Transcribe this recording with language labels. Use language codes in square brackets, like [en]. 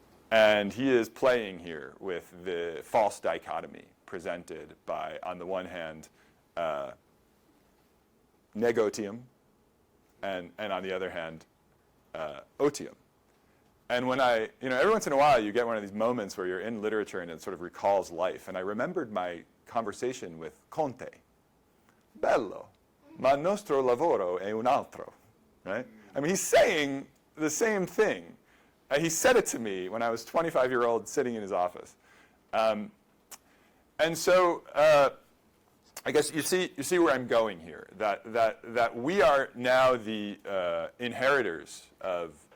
[en] And he is playing here with the false dichotomy presented by, on the one hand, negotium, and on the other hand, otium. And when every once in a while you get one of these moments where you're in literature and it sort of recalls life. And I remembered my conversation with Conte. [it] Bello, ma nostro lavoro è un altro, [en] right? I mean, he's saying the same thing. He said it to me when I was 25-year-old sitting in his office. And so I guess you see where I'm going here, that we are now the inheritors of